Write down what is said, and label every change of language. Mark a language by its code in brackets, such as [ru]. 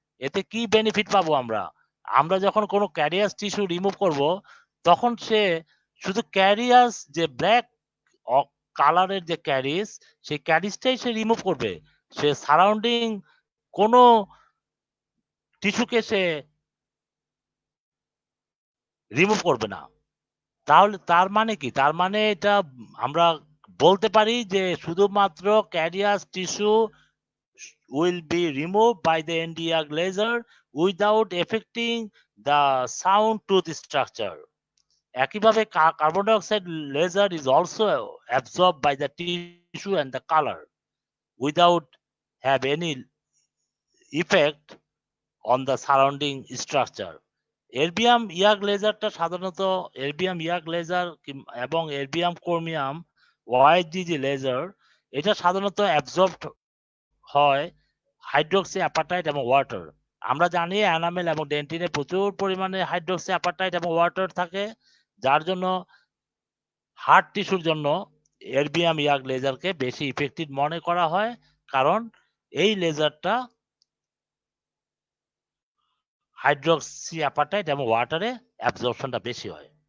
[bn] এতে কি বেনিফিট পাবো আমরা? আমরা যখন কোনো ক্যারিয়াস টিস্যু রিমুভ করব তখন সে শুধু ক্যারিয়াস যে ব্ল্যাক কালারের যে ক্যারিস, সেই ক্যারিসটাই সে রিমুভ করবে। সে সারাউন্ডিং কোনো টিস্যুকে সে রিমুভ করবে না। তাহলে তার মানে কি? তার মানে এটা আমরা বলতে পারি যে শুধুমাত্র [en] Carious tissue will be removed by the Nd:YAG laser without affecting the sound tooth structure. [bn] একইভাবে [en] Carbon dioxide laser is also absorbed by the tissue and the color without have any effect on the surrounding structure. [bn] Erbium YAG লেজারটা সাধারণত erbium YAG laser এবং erbium chromium ওয়াইজিজি laser এটা সাধারণত absorbed হয় hydroxy appetite এবং water. আমরা জানি enamel এবং ডেন্টিনে প্রচুর পরিমাণে হাইড্রোক্সি অ্যাপাটাইট এবং ওয়াটার থাকে, যার জন্য হার্ট টিস্যুর জন্য এরবিয়াম ইয়াগ লেজারকে বেশি ইফেক্টিভ মনে করা হয়, কারণ এই লেজারটা হাইড্রোক্সি অ্যাপাটাইট এবং ওয়াটারে অ্যাবজর্পশনটা বেশি হয়।